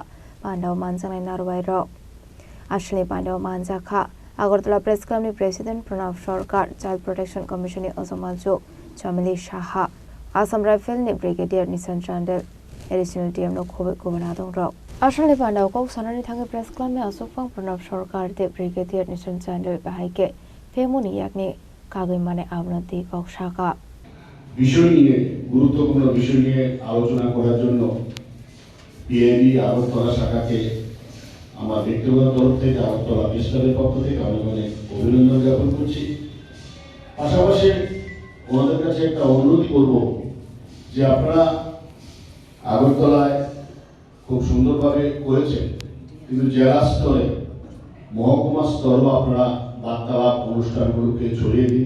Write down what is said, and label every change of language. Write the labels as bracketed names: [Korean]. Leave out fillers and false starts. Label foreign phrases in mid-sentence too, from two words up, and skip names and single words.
[Kok Borok] pandaw manjanai narwairo ashalni pandaw manjakha Agartala Press Club ni President Pranab Sarkar Child Protection Commission ni Ozamajuk Jamali Shaha Assam Rifle ni Brigadier Nishan Chandel [English] additional team [Kok Borok] no khobe kubunadong rok ashalni pandaw ko sanani thangi Press Club me asokpang Pranab Sarkar de Brigadier Nishan Chandel bahaike femuni yakni kagoi mane abnati kok shaka [Bangla] বিষয় নিয়ে গুরুত্বপূর্ণ বিষয় নিয়ে আলোচনা করার জন্য পিএবি আগরতলা শাখাকে আমার ব্যক্তিগত তরফ থেকে আগরতলা প্রেস ক্লাবের পক্ষ থেকে অনেক অনেক অভিনন্দন জ্ঞাপন করছি। পাশাপাশি ওনাদের কাছে একটা অনুরোধ করব যে আপনারা আগরতলায় খুব সুন্দরভাবে করেছেন, কিন্তু জেলা স্তরে মহকুমা স্তরেও আপনারা বার্তালাপ অনুষ্ঠানগুলোকে ছড়িয়ে দিন।